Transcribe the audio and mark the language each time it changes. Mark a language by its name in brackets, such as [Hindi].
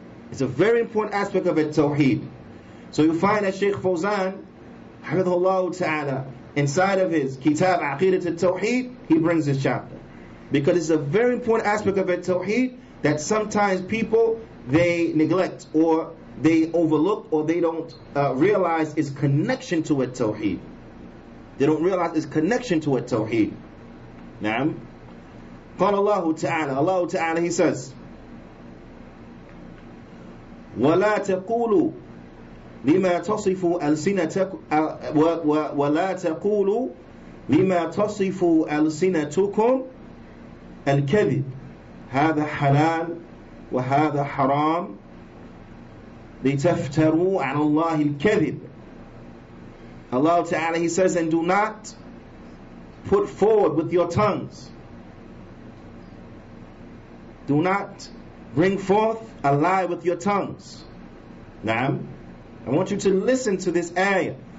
[English] It's a very important aspect of Tawheed. So you find that Sheikh Fawzan, hafidhahullah ta'ala, inside of his kitab Aqeedatut Tawheed, he brings this chapter, because it's a very important aspect of Tawheed that sometimes people, they neglect, or they overlook, or they don't realize its connection to Tawheed. They don't realize its connection to Tawheed. Naam. [Arabic] قال الله تعالى, [English] Allah Ta'ala, He says, [Arabic] وَلَا تَقُولُوا لِمَا تَصِفُوا أَلْسِنَتَكُمْ وَلَا تَقُولُوا لِمَا تَصِفُوا أَلْسِنَتُكُمْ الْكَذِبِ هَذَا حَلَالٌ وَهَذَا حَرَامٌ لِتَفْتَرُوا عَلَى اللَّهِ الْكَذِبِ. [English] Allah Ta'ala, He says, and do not put forward with your tongues. Do not bring forth a lie with your tongues. Naam. I want you to listen to this ayah.